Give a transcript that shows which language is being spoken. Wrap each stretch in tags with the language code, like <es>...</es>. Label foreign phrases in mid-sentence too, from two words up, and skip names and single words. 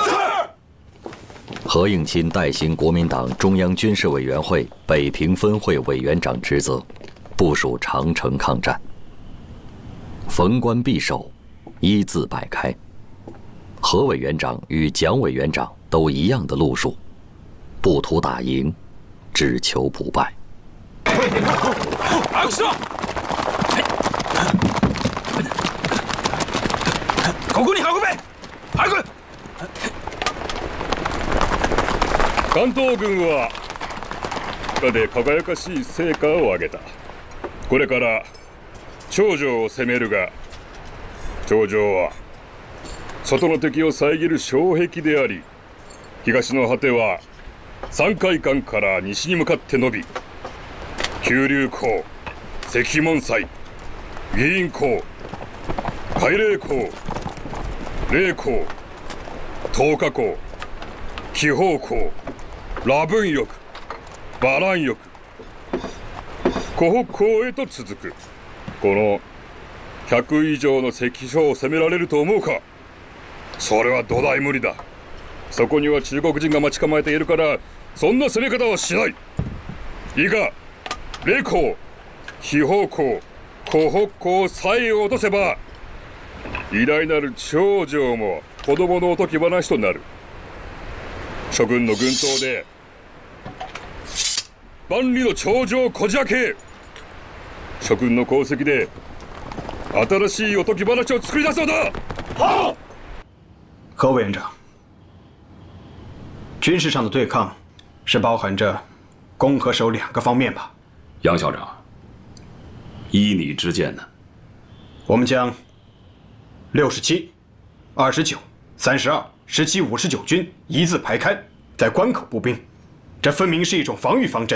<zh>何应钦代行国民党中央军事委员会北平分会委员长职责，部署长城抗战。逢关必守，一字摆开。何委员长与蒋委员长都一样的路数，不图打赢，只求不败。</zh> <ja>ここに運べ！早く！関東軍は他で輝かしい成果を上げた。これから長城を攻めるが、長城は外の敵を遮る障壁であり、東の果ては山海関から西に向かって伸び、九龍港、石門祭、義院港、海嶺港、霊港、東華港、紀宝港、羅文翼、馬蘭翼、湖北港へと続く。この100以上の関所を攻められると思うか？それは土台無理だ。そこには中国人が待ち構えているから、そんな攻め方はしない。いいか、霊港、紀宝港、湖北港さえ落とせば、偉大なる長城も子供のおとぎ話となる。諸軍の軍刀で万里の長城をこじ開け、諸軍の功績で新しいおとぎ話を作り出すのだ。</ja> <zh>好。何委员长，军事上的对抗是包含着攻和守2个方面吧？杨校长，依你之见呢？我们将67、29、32、17、59军一字排开，在关口布兵，这分明是一种防御方针。</zh>